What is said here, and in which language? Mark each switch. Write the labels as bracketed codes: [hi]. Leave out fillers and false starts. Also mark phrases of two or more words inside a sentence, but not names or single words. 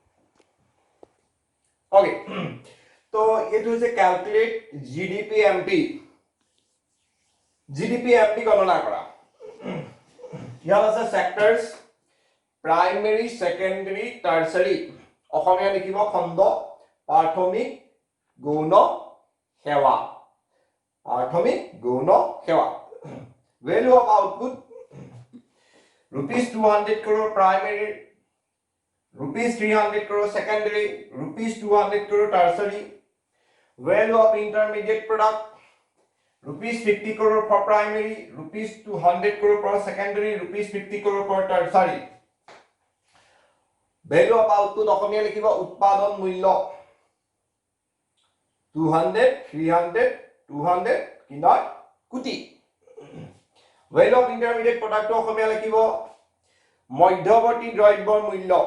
[as] ওকে তো এইটো হৈছে ক্যালকুলেট GDPMP গণনা কৰা ইয়াত আছে সেক্টৰস [en] primary secondary tertiary [as] অসমীয়া লিখিব খণ্ড প্ৰাথমিক গৌণ সেৱা [en] value of output rupees 200 crore primary rupees 300 crore secondary rupees 200 crore tertiary value of intermediate product rupees 50 crore for primary rupees 200 crore for secondary rupees 50 crore for tertiary value of output [as] অসমীয়া লিখিব উৎপাদন মূল্য 200 300 200 কিনা কোটি [en] value of intermediate product [as] অসমীয়া লিখিব মধ্যবৰ্তী দ্ৰব্যৰ মূল্য